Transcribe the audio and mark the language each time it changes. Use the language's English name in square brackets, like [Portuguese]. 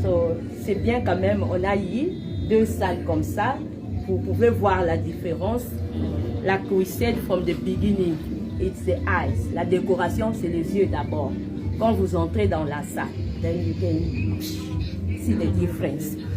[French] So, c'est bien quand même, on a eu 2 salles comme ça. Vous pouvez voir la différence. [English] Like we said from the beginning, it's the eyes. [French] La décoration, c'est les yeux d'abord. Quand vous entrez dans la salle, [English] then you can see the difference.